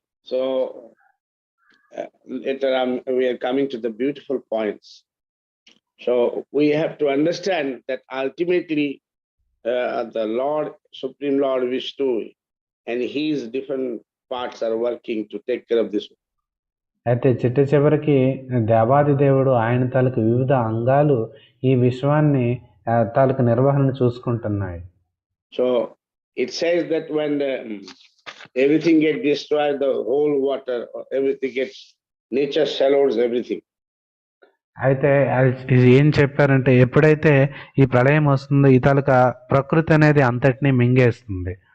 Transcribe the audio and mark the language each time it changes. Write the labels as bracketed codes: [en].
[en] So later on we are coming to the beautiful points. So we have to understand that ultimately the Lord, Supreme Lord Vishnu, and his different parts are working to take care of this. [te] అయితే చివరికి దేవాది దేవుడు ఆయన తాలూకు వివిధ అంగాలు ఈ విశ్వాన్ని తాలూకు నిర్వహణ చూసుకుంటున్నాయి. [en] So it says that when everything gets destroyed, the whole water, everything gets, nature swallows everything. [te] అయితే ఇది ఏం చెప్పారంటే ఎప్పుడైతే ఈ ప్రళయం వస్తుందో ఈ తాలూకా ప్రకృతి అనేది అంతటినీ మింగేస్తుంది.